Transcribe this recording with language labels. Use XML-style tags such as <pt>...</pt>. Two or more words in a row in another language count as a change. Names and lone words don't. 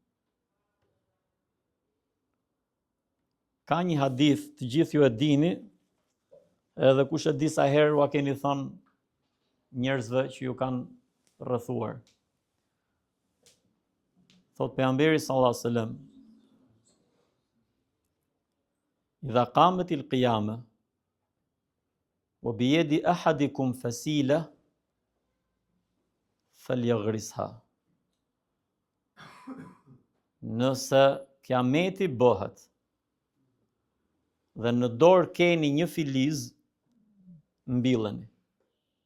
<sq>Ka një hadith, të gjithë ju e dini, edhe kush e di sa herë ua keni thënë njerëzve që ju kanë rrethuar. Thot pejgamberi</sq> <ar>صلى الله عليه وسلم: "إذا قامت القيامة وبيد أحدكم فسيلة فليغرسها."</ar> <sq>Nëse kiameti bëhet dhe në dorë keni një filiz, mbilleni.</sq>